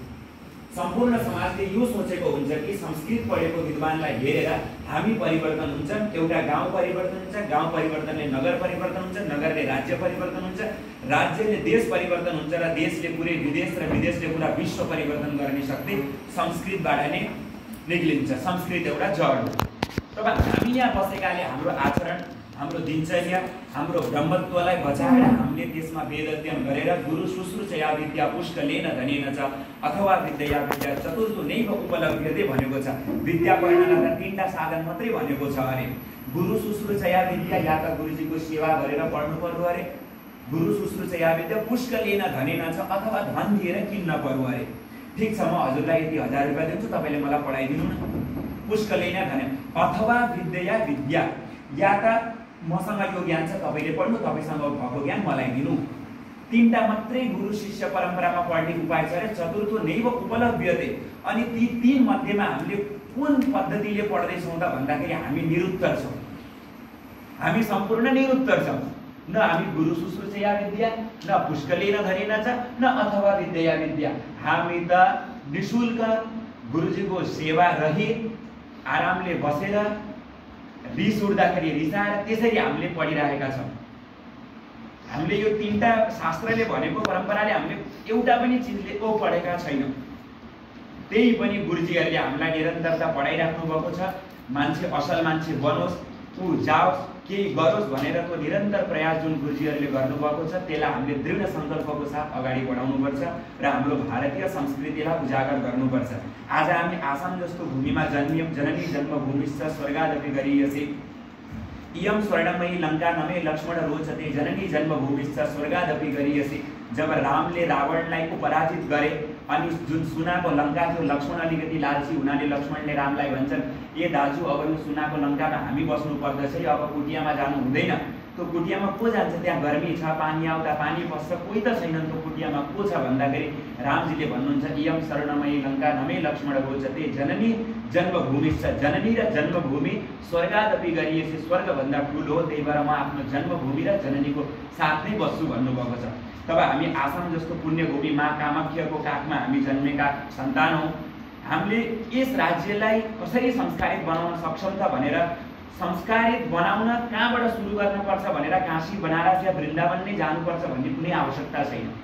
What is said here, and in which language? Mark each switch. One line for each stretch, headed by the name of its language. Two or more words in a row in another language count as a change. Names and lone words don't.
Nepali: सम्पूर्ण समाजले यो सोचेको हुन्छ कि संस्कृत पढेको विद्वानलाई हेरेर हामी परिवर्तन हुन्छ, एउटा गाउँ परिवर्तन हुन्छ, गाउँ परिवर्तनले नगर परिवर्तन हुन्छ, नगरले राज्य परिवर्तन हुन्छ, राज्यले देश परिवर्तन हुन्छ र देशले पुरै विदेश र विदेशले पुरा विश्व परिवर्तन गर्ने शक्ति संस्कृतबाट नै निक्लिन्छ। संस्कृत एउटा जड हो। तब हामी यहाँ बसेकाले हाम्रो आचरण, हाम्रो दिनचर्या, हाम्रो ब्रह्मत्वलाई बचाएर हामीले त्यसमा वेद अध्ययन गरेर
Sanskrit: गुरु शुश्रूषया विद्या पुष्कलेन धनेन च अथवा विद्या विद्या चतुर्थो नैव उपलभ्यते
Nepali: भनेको छ। विद्या पढ्नलाई त 3टा साधन मात्रै भनेको छ अरे।
Sanskrit: गुरु शुश्रूषया विद्या
Nepali: या त गुरुजीको सेवा गरेर पढ्नु पर्यो अरे,
Sanskrit: गुरु शुश्रूषया विद्या पुष्कलेन धनेन च
Nepali: अथवा धन दिएर किन्न पर्यो अरे। ठीक छ, म हजुरलाई यति 1000 रुपैयाँ दिन्छु, तपाईले मलाई पढाइदिनु न।
Sanskrit: पुष्कलेन धने अथवा विद्या विद्या
Nepali: या त मसँग यो ज्ञान छ तपाईले पढ्नु, तपाईसँग भएको ज्ञान मलाई दिनु। 3टा मात्रै गुरु शिष्य परम्परामा पढ्ने उपाय छ रे।
Sanskrit: चतुर्थो नैव उपलभ्यते।
Nepali: अनि ती 3 मध्येमा हामीले कुन पद्धतिले पढ्दैछौँ त भन्दाखेरि हामी निरुत्तर छौँ। हामी सम्पूर्ण निरुत्तर छौँ। न हामी
Sanskrit: गुरु शुश्रूषया विद्या,
Nepali: न
Sanskrit: पुष्कलेन धनेन च,
Nepali: न
Sanskrit: अथवा विद्या विद्या।
Nepali: हामी त निःशुल्क गुरुजीको सेवा रही आरामले बसेर रिस उठ्दाखेरि रिसाएर त्यसरी हामीले पढिरहेका छौँ। हामीले यो तीनटा शास्त्रले भनेको परम्पराले हामीले एउटा पनि चिजले पढेका छैनौँ। त्यही पनि गुरुजीहरूले हामीलाई निरन्तरता पढाइराख्नु भएको छ। मान्छे असल मान्छे बनोस्, ऊ जाओस्, केही गरोस् भनेर को निरन्तर प्रयास जुन गुरुजीहरूले गर्नुभएको छ त्यसलाई हामीले दृढ सङ्कल्पको साथ अगाडि बढाउनुपर्छ र हाम्रो भारतीय संस्कृतिलाई उजागर गर्नुपर्छ। आज हामी आसाम जस्तो भूमिमा जन्मियौँ।
Sanskrit: जननी जन्मभूमिश्च स्वर्गादपि गरीयसे इयं स्वर्णमयी लङ्का नमे लक्ष्मण रोचते जननी जन्मभूमिश्च स्वर्गादपि गरीयसे।
Nepali: जब रामले रावणलाई पराजित गरे अनि जुन सुनाको लङ्का थियो, लक्ष्मण अलिकति लालची हुनाले लक्ष्मणले रामलाई भन्छन्, ए दाजु अब यो सुनाको लङ्कामा हामी बस्नु पर्दछ, अब कुटियामा जानु हुँदैन। त्यो कुटियामा को जान्छ? त्यहाँ गर्मी छ, पानी आउँदा पानी पस्छ, कोही त छैनन् त्यो कुटियामा। को छ भन्दाखेरि रामजीले भन्नुहुन्छ
Sanskrit: इयं स्वर्णमयी लङ्का नमे लक्ष्मण रोचते जननी जन्मभूमिश्च।
Nepali: जननी र जन्मभूमि स्वर्गादपि गरिएपछि स्वर्गभन्दा ठुलो हो, त्यही भएर म आफ्नो जन्मभूमि र जननीको साथ नै बस्छु भन्नुभएको छ। तब हामी आसाम जस्तो पुण्यभूमि माँ कामाख्याको काखमा हामी जन्मेका सन्तान हौँ। हामीले यस राज्यलाई कसरी संस्कारित बनाउन सक्छौँ त भनेर संस्कारित बनाउन कहाँबाट सुरु गर्नुपर्छ भनेर काशी बनारस या वृन्दावन नै जानुपर्छ भन्ने कुनै आवश्यकता छैन।